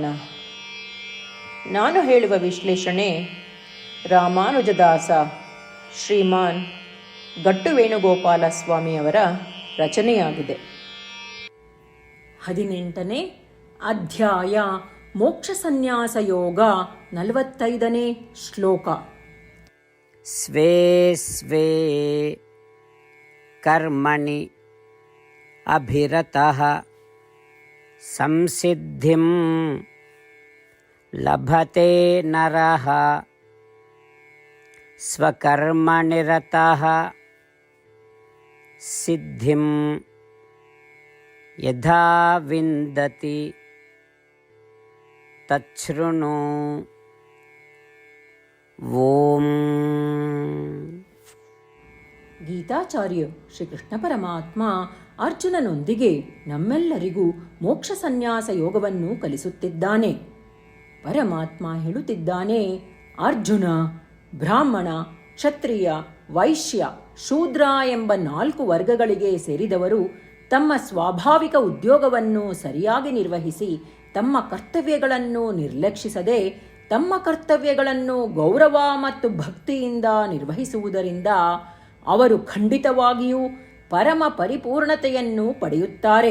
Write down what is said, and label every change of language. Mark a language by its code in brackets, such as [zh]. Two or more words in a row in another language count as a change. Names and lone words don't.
[kn] ನಾನು ಹೇಳುವ ವಿಶ್ಲೇಷಣೆ ರಾಮಾನುಜದಾಸ ಶ್ರೀಮಾನ್ ಗಟ್ಟು ವೇಣುಗೋಪಾಲ ಸ್ವಾಮಿಯವರ ರಚನೆಯಾಗಿದೆ. 18ನೇ ಅಧ್ಯಾಯ ಮೋಕ್ಷ ಸನ್ಯಾಸ ಯೋಗ, 45ನೇ ಶ್ಲೋಕ. [sa] ಸ್ವೇ ಸ್ವೇ ಕರ್ಮಣಿ ಅಭಿರತಃ ಸಂಸಿದ್ಧಿಂ ಲಭತೆ ನರಃ ಸ್ವಕರ್ಮನಿರತಃ ಸಿದ್ಧಿಂ ಯಥಾ ವಿಂದತಿ ತಚ್ಛೃಣು. ಓಂ. [kn] ಗೀತಾಚಾರ್ಯ ಶ್ರೀಕೃಷ್ಣ ಪರಮಾತ್ಮ ಅರ್ಜುನನೊಂದಿಗೆ ನಮ್ಮೆಲ್ಲರಿಗೂ ಮೋಕ್ಷ ಸನ್ಯಾಸ ಯೋಗವನ್ನು ಕಲಿಸುತ್ತಿದ್ದಾನೆ. ಪರಮಾತ್ಮ ಹೇಳುತ್ತಿದ್ದಾನೆ, ಅರ್ಜುನ, ಬ್ರಾಹ್ಮಣ, ಕ್ಷತ್ರಿಯ, ವೈಶ್ಯ, ಶೂದ್ರ ಎಂಬ 4 ವರ್ಗಗಳಿಗೆ ಸೇರಿದವರು ತಮ್ಮ ಸ್ವಾಭಾವಿಕ ಉದ್ಯೋಗವನ್ನು ಸರಿಯಾಗಿ ನಿರ್ವಹಿಸಿ ತಮ್ಮ ಕರ್ತವ್ಯಗಳನ್ನು ನಿರ್ಲಕ್ಷಿಸದೆ ತಮ್ಮ ಕರ್ತವ್ಯಗಳನ್ನು ಗೌರವ ಮತ್ತು ಭಕ್ತಿಯಿಂದ ನಿರ್ವಹಿಸುವುದರಿಂದ ಅವರು ಖಂಡಿತವಾಗಿಯೂ ಪರಮ ಪರಿಪೂರ್ಣತೆಯನ್ನು ಪಡೆಯುತ್ತಾರೆ.